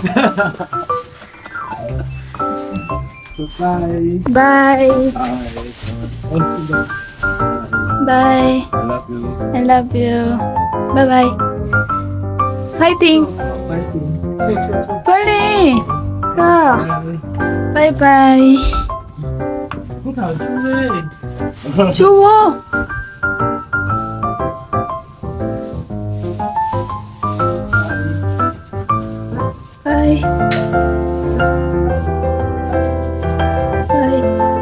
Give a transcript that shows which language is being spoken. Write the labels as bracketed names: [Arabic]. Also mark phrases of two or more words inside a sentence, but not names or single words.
[English] Bye. Bye. Bye. I love you. I love you. Bye-bye. Fighting. Fighting. [Korean] Pali. [English] Ka. Bye-bye. [Korean] Chuwo. [English] Bye. Bye.